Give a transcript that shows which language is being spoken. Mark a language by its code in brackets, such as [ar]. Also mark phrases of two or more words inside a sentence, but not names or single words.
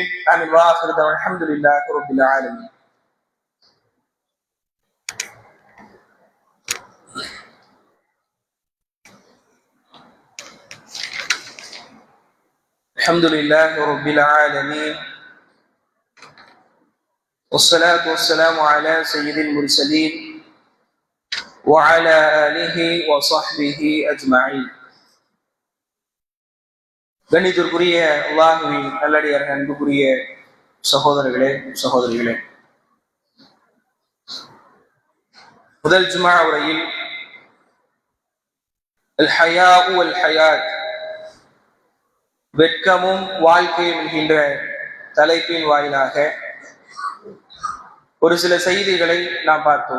[ar] ஆமீன். وآخر دعوانا الحمد لله رب العالمين. الحمد لله رب العالمين. والصلاة والسلام على سيد المرسلين وعلى آله وصحبه أجمعين. [ta] கண்ணியத்திற்குரிய அல்லாஹ்வின் நல்லடியார்களே, அன்புக்குரிய சகோதரர்களே சகோதரிகளே, முதல் ஜுமா உரையில் [ar] الحياء والحياة, [ta] வெட்கமும் வாழ்க்கையும் என்கின்ற தலைப்பின் வாயிலாக ஒரு சில செய்திகளை நாம் பார்த்தோம்.